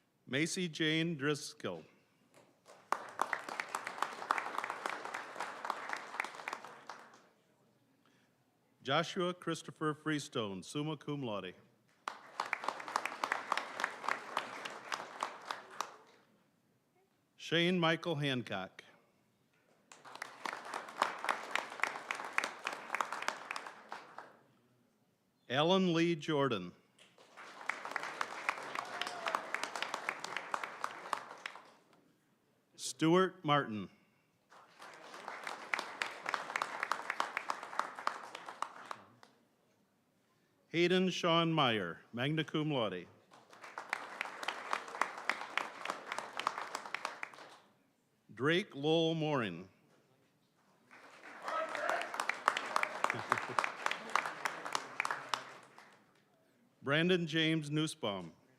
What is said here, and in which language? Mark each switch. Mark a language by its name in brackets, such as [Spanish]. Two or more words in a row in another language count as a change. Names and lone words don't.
[English] Macy Jane Driscoll. Joshua Christopher Freestone, [Latin] summa cum laude. [English] Shane Michael Hancock. Alan Lee Jordan. Stuart Martin. Hayden Sean Meyer, [Latin] magna cum laude. [English] Drake Lowell Morin. Brandon James Nussbaum.